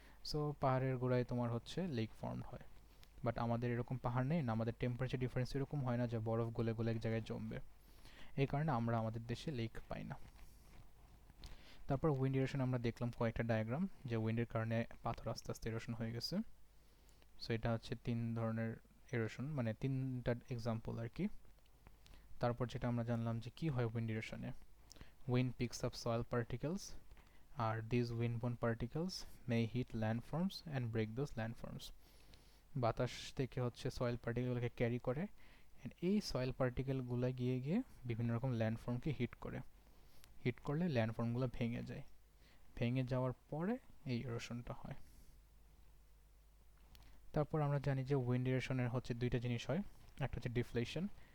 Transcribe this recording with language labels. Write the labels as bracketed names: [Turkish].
[Bangla] So পাহাড়ের গোড়ায় তোমার হচ্ছে লেক ফর্ম হয়, বাট আমাদের এরকম পাহাড় নেই না, আমাদের টেম্পারেচার ডিফারেন্স এরকম হয় না যে বরফ গলে গলে এক জায়গায় জমবে, এই কারণে আমরা আমাদের দেশে লেক পাই না। তারপর উইন্ড ইরোশন আমরা দেখলাম কয়েকটা ডায়াগ্রাম, যে উইন্ডের কারণে পাথর আস্তে আস্তে ইরোশন হয়ে গেছে। সো এটা হচ্ছে তিন ধরনের ইরোশন, মানে তিনটা এক্সাম্পল আর কি। তারপর যেটা আমরা জানলাম যে কি হয় wind ইরোশনে, [English] wind picks up soil particles, আর these windborne particles may hit landforms and break those landforms। [Bangla] বাতাস থেকে হচ্ছে সয়েল পার্টিকেলগুলোকে ক্যারি করে, and এই সয়েল পার্টিকেলগুলো গিয়ে গিয়ে বিভিন্ন রকম ল্যান্ডফর্মকে হিট করে, হিট করলে ল্যান্ডফর্মগুলো ভেঙে যায়, ভেঙে যাওয়ার পরে এই ইরোশনটা হয়। তারপর আমরা জানি যে উইন্ড ইরোশনের হচ্ছে দুইটা জিনিস হয়, একটা হচ্ছে ডিফ্লেশন।